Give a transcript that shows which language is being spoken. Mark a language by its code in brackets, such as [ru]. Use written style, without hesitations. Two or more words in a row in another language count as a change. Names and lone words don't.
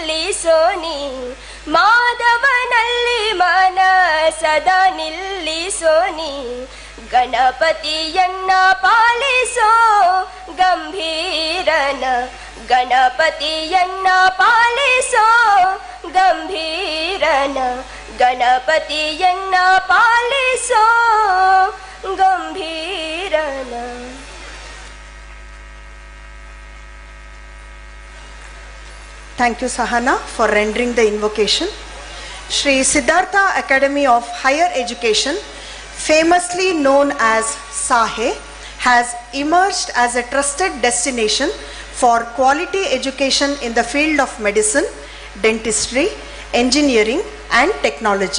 [kn] ಪಾಲಿಸೋನಿ ಮಾಧವನಲ್ಲಿ ಮನ ಸದಾ ನಿಲ್ಲಿಸೋನಿ ಗಣಪತಿಯನ್ನ ಪಾಲಿಸೋ ಗಂಭೀರನ ಗಣಪತಿಯನ್ನ ಪಾಲಿಸೋ ಗಂಭೀರನ ಗಣಪತಿಯನ್ನ ಪಾಲಿಸೋ ಗಂಭೀರನ. [en] Thank you, Sahana, for rendering the invocation. Shri Siddhartha Academy of Higher Education, famously known as SAHE, has emerged as a trusted destination for quality education in the field of medicine, dentistry, engineering, and technology.